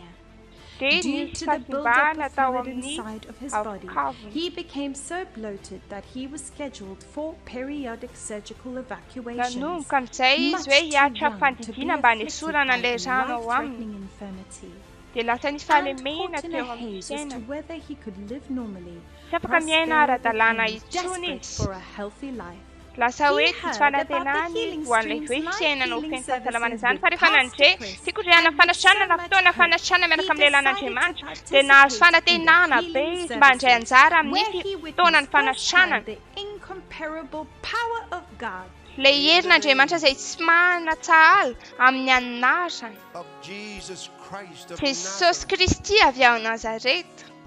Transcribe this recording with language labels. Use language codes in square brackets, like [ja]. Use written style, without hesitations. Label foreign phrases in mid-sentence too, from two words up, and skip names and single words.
[en] Due to the buildup of fluid inside of his body, he became so bloated that he was scheduled for periodic surgical evacuations, much too young to be afflicted by life-threatening infirmity. And caught in a haze as to whether he could live normally, Prospero became desperate for a healthy life. [mg] Lasa hoe tsy fanantenany ho an'ilay hoe fiainana ho feno fahasalamana izany fa rehefa nandre fikoriana fanasana na fotoana fanasana miaraka amin'ny lehilan'Andriamanitra dia nahazo fanantenana be izy mba handray anjara amin'ny fotoanany fanasana. Ilay herin'Andriamanitra izay tsy manatsahala amin'ny anarany Jesosy Kristy avy ao Nazareta.